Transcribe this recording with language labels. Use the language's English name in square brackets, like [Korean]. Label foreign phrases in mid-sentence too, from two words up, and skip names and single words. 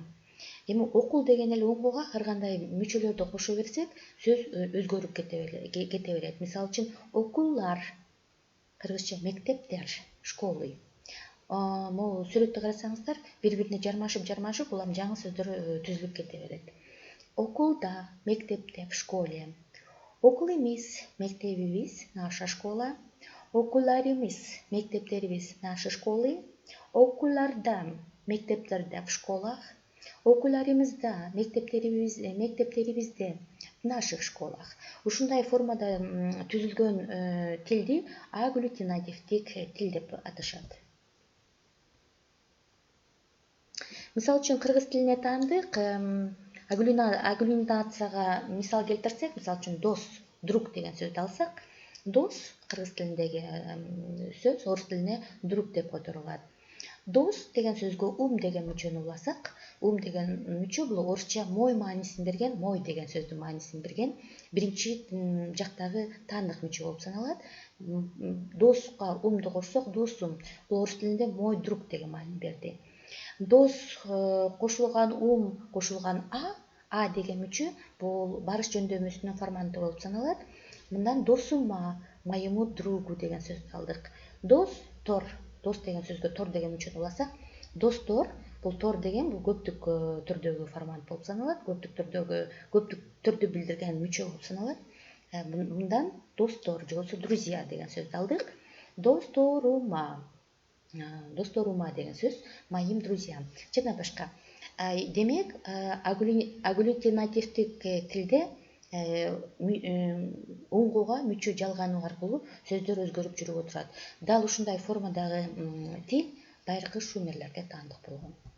[Kyrgyz] Эми окул деген эле уңгуга ар кандай мүчөлөрдү кошо берсек, сөз өзгөрүп кете берет. Мисалы үчүн окуулар, кыргызча мектептер, школы. Могу сүрөттү карасаңыздар, бири-бирине жармашып улам жаңы сөздөр түзүлүп кете берет. Окулда, мектепте, [Russian] в школе. [Kyrgyz] Окулубуз, мектебибиз, [Russian] наша школа. [Kyrgyz] Окууларыбыз, мектептерибиз, [Russian] наши школы. [Kyrgyz] Окууларда, мектептерде, [Russian] в школах. [Kyrgyz] Окууларыбызда, мектептерибизде, [Russian] в наших школах. [Kyrgyz] Ушундай формада түзүлгөн тилди агглютинативдик тил деп аташат. Мисалы үчүн кыргыз тилине таандык агглюнацияга мисал келтирсек, мисалы үчүн дос, друг деген сөздү алсак, дос кыргыз тилиндеги сөз орус тилине друг деп которулат. Дос деген сөзгө деген мүчөнү уласак, деген мүчө бул орусча мой маанисин берген, мой деген сөздүн маанисин берген биринчи жактагы таандык мүчө болуп саналат. Доска умду кошсок, досум, бул орус тилинде [Russian] мой друг [Kyrgyz] деген маанини берди. Дос кошулган кошулган а деген мүчө бул барыш жөндөмүсүнүн форманты болуп саналат. Мындан досума, [Russian] моему другу [Kyrgyz] деген сөздү алдык. Дос, тор. Дос деген сөзгө тор деген мүчөнү уласак, достор, бул тор деген бул көптүк түрдөгү формант болуп саналат, көптүк түрдү билдирген мүчө болуп саналат. Мындан достор же болбосо друзья деген сөздү алдык. Досторума деген сөз [Russian] моим друзьям [Kyrgyz] жана башка. Демек, агглютинативдик тилде уңгуга мүчө жалгануу аркылуу сөздөр өзгөрүп жүрүп отурат. Дал ушундай формадагы тил байыркы шумерлерге таандык болгон.